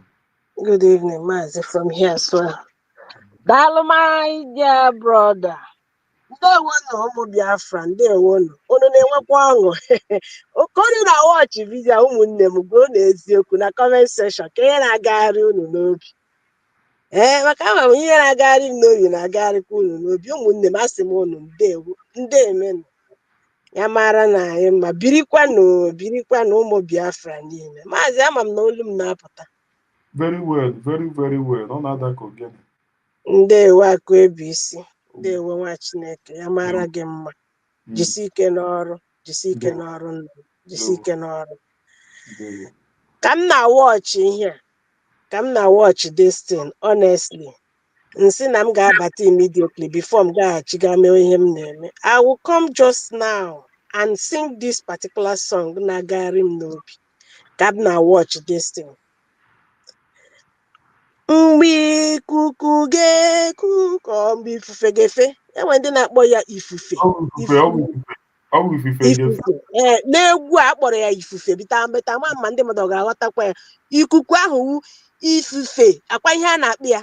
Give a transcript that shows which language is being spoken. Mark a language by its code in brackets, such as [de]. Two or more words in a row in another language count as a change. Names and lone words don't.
[en] Good evening, Maazị, from here as well. Daalụ my dear brother. [ig] Ndewo na ụmụ Biafra, ndewo nụ. Unu na-enwekwa ọṅụ. Okoro na watch vidio ụmụnne m gụọ n'eziokwu na [en] comment section [ig] ka ihe na-agagharị unu n'obi. Maka ama m ihe na-agagharị m n'obi na-agagharịkwa unu n'obi. Ụmụnne m asị m unu ndewo, ndeemenụ. Ya mara na anyị mma birikwanụ ụmụ Biafra niile. Maazị, ama m na olu m na-apụta. [en] Very well, very, very well. [ig] Ọ na-ada ka ogene. Ndewo akụ ebi isi. Ndewo nwa Chineke, ya mara gị mma. Jisi ike n'ọrụ, jisi ike n'ọrụ nna, jisi ike n'ọrụ. Ka m na-awọchị ihe a, ka m na-awọchị [en] this thing, honestly. [ig] Nsị na m ga-abata immediately before m gaghachi ga mee ihe m na-eme. [en] I will come just now and sing this particular song [ig] na-agagharị m n'obi. Ka m na-watch [en] this thing. [ig] Mgbe ikuku ga-eku ka mgbe ifufe ga-efe. Enwe ndị na-akpọ ya ifufe. Ifufe. N'egwu a akpọrọ ya ifufe bita mbeta ma ndị mmadụ ga-aghọtakwa ya. Ikuku ahụ wu ifufe. Akwa ihe a na-akpọ ya.